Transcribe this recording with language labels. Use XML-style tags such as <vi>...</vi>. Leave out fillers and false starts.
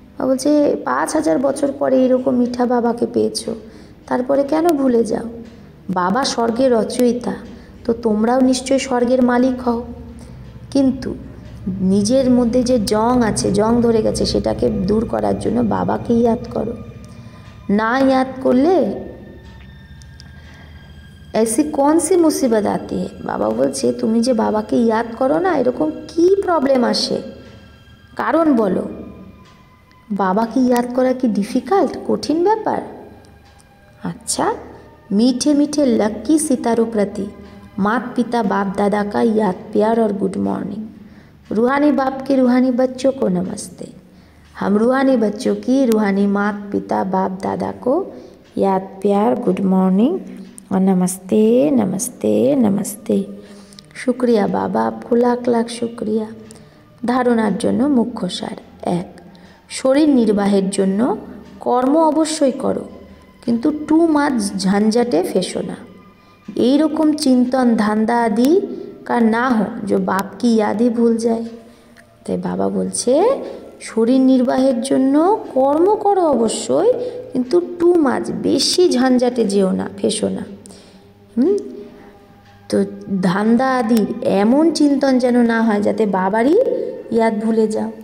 <bn>বলছে 5000 বছর পরে এইরকম মিঠা বাবাকে পেয়েছো, তারপরে কেন ভুলে যাও? বাবা স্বর্গের রচয়িতা, তো তোমরাও নিশ্চয়ই স্বর্গের মালিক হও। কিন্তু নিজের মধ্যে যে জং আছে, জং ধরে গেছে, সেটাকে দূর করার জন্য বাবাকে ইয়াদ করো। না ইয়াদ করলে</bn> <hi>ऐसी कौन सी मुसीबत आती है?</hi> <bn>বাবা বলছে তুমি যে বাবাকে ইয়াদ করো না, এরকম কি প্রবলেম আসে, কারণ বলো। বাবাকে ইয়াদ করা কি ডিফিকাল্ট, কঠিন ব্যাপার?</bn> <hi>अच्छा मीठे मीठे लक्की सितारों प्रति माता पिता बाप दादा का याद प्यार और गुड मॉर्निंग। रूहानी बाप के रूहानी बच्चों को नमस्ते। हम रूहानी बच्चों की रूहानी माता पिता बाप दादा को याद प्यार गुड मॉर्निंग और नमस्ते नमस्ते नमस्ते। शुक्रिया बाबा, आपको लाख लाख शुक्रिया।</hi> <bn>धारणार जन्य मुख्य सार। एक, शरीर निर्वाहेर जन्य कर्म अवश्यई करो, किन्तु टू माच झंझाटे फेसो ना। এই রকম চিন্তন ধান্দা আদি</bn> <hi>का ना हो जो बाप की याद ही भूल जाए।</hi> <bn>তাই বাবা বলছে শরীর নির্বাহের জন্য কর্ম করো অবশ্যই, কিন্তু টু মাচ বেশি ঝঞ্ঝাটে যেও না, ফেসো না। তো ধান্দা আদির এমন চিন্তন যেন না হয় যাতে বাবারই ইয়াদ ভুলে যাও।</bn>